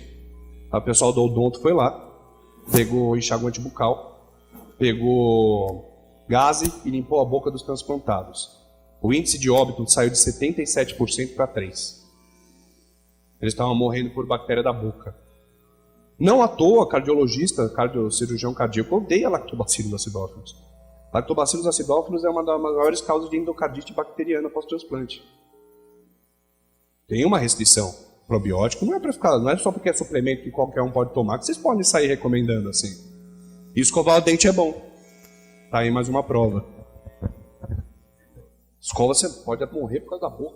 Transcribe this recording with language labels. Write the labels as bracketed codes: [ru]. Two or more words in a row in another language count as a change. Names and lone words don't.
[pt] O pessoal do odonto foi lá, pegou enxaguante bucal, pegou gaze e limpou a boca dos transplantados. O índice de óbito saiu de 77% para 3%. Eles estavam morrendo por bactéria da boca. Não à toa, cardiologista, cirurgião cardíaco, odeia Lactobacillus acidófilos. Lactobacillus acidófilos é uma das maiores causas de endocardite bacteriana pós-transplante. Tem uma restrição. Probiótico não é para ficar, não é só porque é suplemento que qualquer um pode tomar, que vocês podem sair recomendando assim. E escovar o dente é bom. Tá aí mais uma prova. Escova você pode morrer por causa da boca.